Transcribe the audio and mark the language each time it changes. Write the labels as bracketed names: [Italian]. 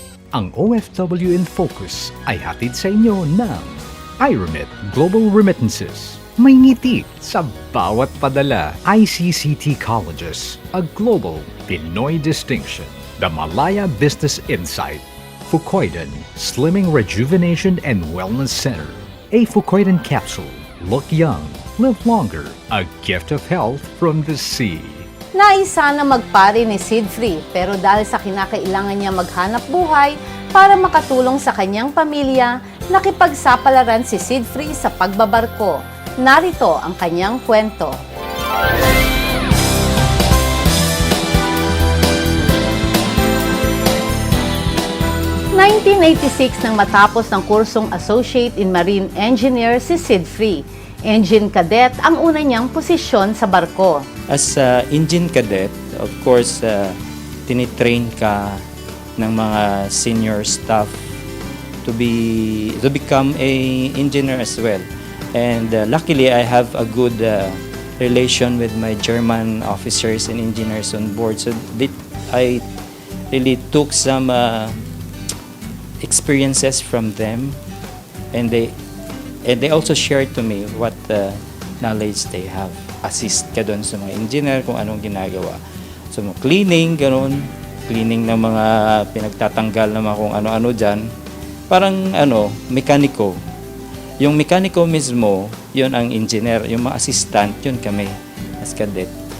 [Filipino] Ang OFW in Focus ay hatid sa inyo ng iRemit Global Remittances. May ngiti sa bawat padala. [English] ICCT Colleges, a global Pinoy distinction. The Malaya Business Insight. Fukoidan Slimming Rejuvenation and Wellness Center. A Fukoidan Capsule. Look young, live longer. A gift of health from the sea. [Filipino] Nais sana magpare ni Sid Free pero dahil sa kinakailangan niya maghanap buhay para makatulong sa kanyang pamilya, nakipagsapalaran si Sid Free sa pagbabarko. Narito ang kanyang kwento. 1986 nang matapos ng kursong Associate in Marine Engineer si Sid Free. Engine Cadet ang una niyang posisyon sa barko. [English] As engine cadet, of course, [Filipino] tinitrain ka ng mga [English] senior staff to become a engineer as well. And luckily, I have a good relation with my German officers and engineers on board. So I really took some experiences from them, and they also shared to me what knowledge they have. [Filipino] Assist ka doon sa mga engineer kung anong ginagawa. [English] So cleaning, [Filipino] gano'n. Cleaning ng mga pinagtatanggal ng mga kung ano-ano dyan. Parang mekaniko. Yung mekaniko mismo, yun ang engineer. Yung mga assistant, yun kami [English] as cadet.